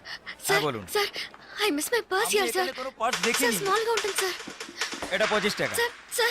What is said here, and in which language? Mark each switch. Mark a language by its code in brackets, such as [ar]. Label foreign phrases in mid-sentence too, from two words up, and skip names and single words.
[en] sir, sir, I miss my purse here, sir. [hi] पर्स देखी [en] Sir, [hi] नहीं. [te] small గా ఉంటుంది, sir. [bn] এটা 25 টাকা. [en] Sir, sir.